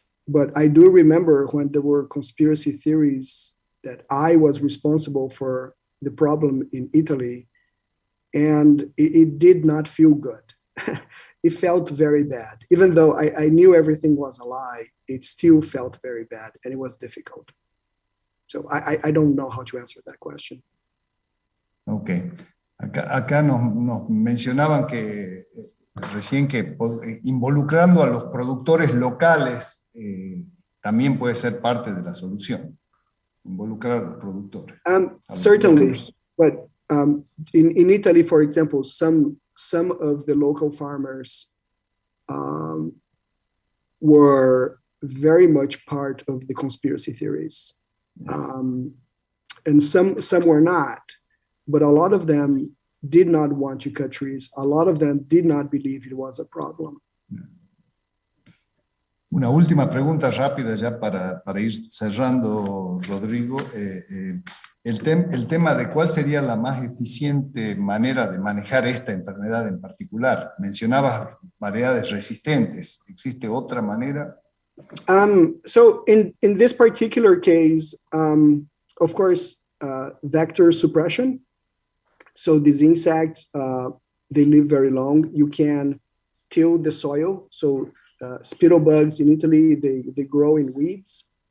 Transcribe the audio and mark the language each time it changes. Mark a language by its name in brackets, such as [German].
[English] But I do remember when there were conspiracy theories that I was responsible for the problem in Italy, and it did not feel good. It felt very bad. Even though I knew everything was a lie, it still felt very bad, and it was difficult. So I don't know how to answer that question. Ok. [Spanish] Acá nos mencionaban que recién que involucrando a los productores locales también puede ser parte de la solución. Involucrar a los productores. [English] Certainly, but in Italy, for example, some of the local farmers were very much part of the conspiracy theories, and some were not. But a lot of them did not want to cut trees. A lot of them did not believe it was a problem. [Spanish] Una última pregunta rápida ya para ir cerrando, Rodrigo. El tema de cuál sería la más eficiente manera de manejar esta enfermedad en particular. Mencionabas variedades resistentes. ¿Existe otra manera? [English] So in this particular case, of course, vector suppression. So these insects, they live very long. You can till the soil. So spittle bugs in Italy, they grow in weeds.